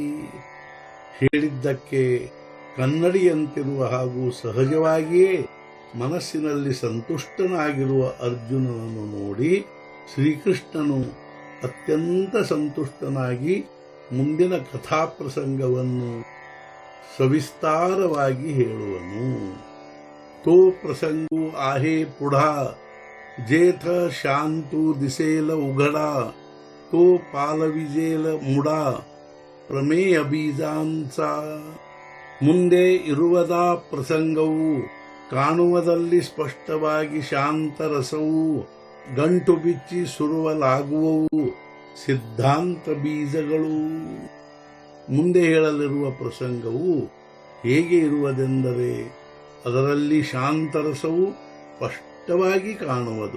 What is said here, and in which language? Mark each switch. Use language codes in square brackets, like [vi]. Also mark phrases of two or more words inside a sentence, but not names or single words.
[kn] ಹೇಳಿದ್ದಕ್ಕೆ ಕನ್ನಡಿಯಂತಿರುವ ಹಾಗೂ ಸಹಜವಾಗಿಯೇ ಮನಸ್ಸಿನಲ್ಲಿ ಸಂತುಷ್ಟನಾಗಿರುವ ಅರ್ಜುನನನ್ನು ನೋಡಿ ಶ್ರೀಕೃಷ್ಣನು ಅತ್ಯಂತ ಸಂತುಷ್ಟನಾಗಿ ಮುಂದಿನ ಕಥಾಪ್ರಸಂಗವನ್ನು ಸವಿಸ್ತಾರವಾಗಿ ಹೇಳುವನು. [mr] तो प्रसंगु आहे पुढा जेथ शांतू दिसेल उघडा. तो पालविजेल मुडा प्रमेय बीजांच. [kn] ಮುಂದೆ ಇರುವುದ ಪ್ರಸಂಗವು ಕಾಣುವುದಲ್ಲಿ ಸ್ಪಷ್ಟವಾಗಿ ಶಾಂತರಸವು ಗಂಟು ಬಿಚ್ಚಿ ಸುರುವಲಾಗುವವು ಸಿದ್ಧಾಂತ ಬೀಜಗಳು. ಮುಂದೆ ಹೇಳಲಿರುವ ಪ್ರಸಂಗವು ಹೇಗೆ ಇರುವುದೆಂದರೆ, ಅದರಲ್ಲಿ ಶಾಂತರಸವು ಸ್ಪಷ್ಟವಾಗಿ ಕಾಣುವುದು.